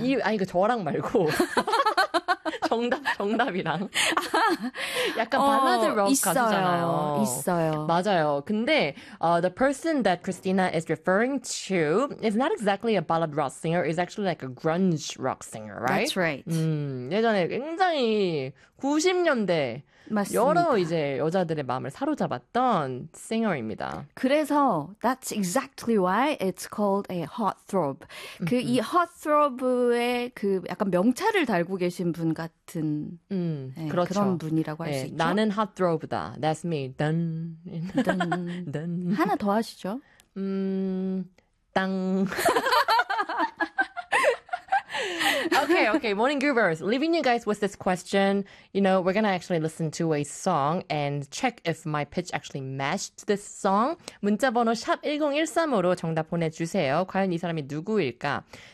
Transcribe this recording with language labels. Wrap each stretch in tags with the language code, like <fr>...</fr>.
<ko>이거 저랑 말고 정답이랑 약간 발라드 록 가수잖아요. 있어요. 맞아요.</ko> <en>근데 the person that Christina is referring to is not exactly a ballad rock singer. It's actually like a grunge rock singer, right? That's right.</en> <ko>예전에 굉장히 90년대 맞습니다. 여러 이제 여자들의 마음을 사로잡았던 싱어입니다.</ko> <en>그래서 that's exactly why it's called a heartthrob.</en> <ko>그 이 heartthrob의 그 약간 명찰을 달고 계신 분 같은 네, 그렇죠. 그런 분이라고 할 수 네, 있죠. 나는 heartthrob다.</ko> <en>That's me.</en> <ko>딴. 딴. 하나 더 하시죠. 땅.</ko> <en>Okay, okay. Morning Goobers. Leaving you guys with this question. You know, we're going to actually listen to a song and check if my pitch actually matched this song.</en> <ko>문자 번호 샵 1013으로 정답 보내주세요. 과연 이 사람이 누구일까?</ko>